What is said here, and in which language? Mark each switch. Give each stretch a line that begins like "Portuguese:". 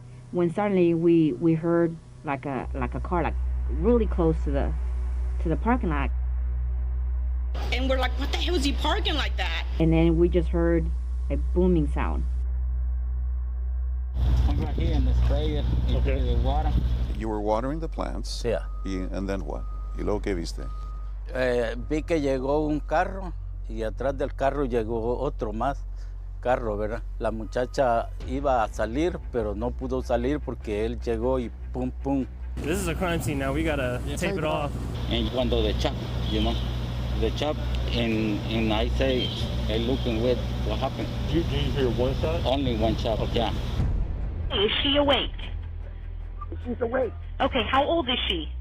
English: When suddenly we heard like a car like really close to the parking lot. And we're like, what the hell is he parking like that? And then we just heard a booming sound. I'm right here in the sprayer. Okay. The water. You were watering the plants. Yeah. And then what?
Spanish: ¿Y luego qué viste? Vi que llegó un carro y atrás del carro llegó otro más carro, ¿verdad? La muchacha iba a salir, pero no pudo salir porque él llegó y pum, pum.
English: This is a crime scene now. We gotta tape it off. And
Spanish: cuando
English: the chop, the chop, and I say, hey, looking with what happened. Did you hear one shot? Only one shot, okay. Yeah. Is she awake? She's awake. Okay, how old is she?